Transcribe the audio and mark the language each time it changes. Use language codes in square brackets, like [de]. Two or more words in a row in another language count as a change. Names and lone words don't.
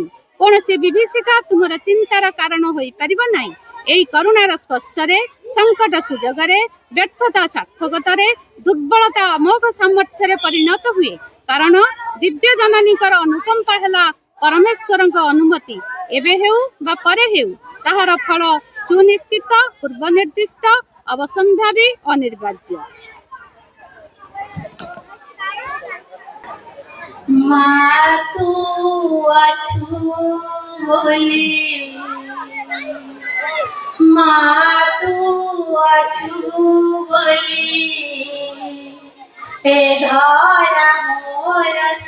[or] କୌଣସି ବିଭୀଷିକା ତୁମର ଚିନ୍ତାର କାରଣ ହୋଇ ପାରିବ ନାହିଁ। ଏଇ କରୁଣାର ସ୍ପର୍ଶ ରେ ସଙ୍କଟ ସୁଯୋଗ ରେ ବ୍ୟର୍ଥତା ସାର୍ଥକତା ରେ ଦୁର୍ବଳତା ଅମୋଘ ସାମର୍ଥ୍ୟ ରେ ପରିଣତ ହୁଏ। କାରଣ ଦିବ୍ୟ ଜନନୀଙ୍କ ଅନୁକମ୍ପା ହେଲା ପରମେଶ୍ୱରଙ୍କ ଅନୁମତି ଏବେ ହେଉ ବା ପରେ ହେଉ ତାହାର ଫଳ ସୁନିଶ୍ଚିତ ପୂର୍ବ ନିର୍ଦ୍ଦିଷ୍ଟ ଅବଶ୍ୟମ୍ଭାବୀ ଅନିର୍ବାର୍ଯ୍ୟ। ମାଆ ଅଛୁ ବୋଲି ମାଆ ଅଛୁ ବୋଲି ଏ ଧରା ମୋର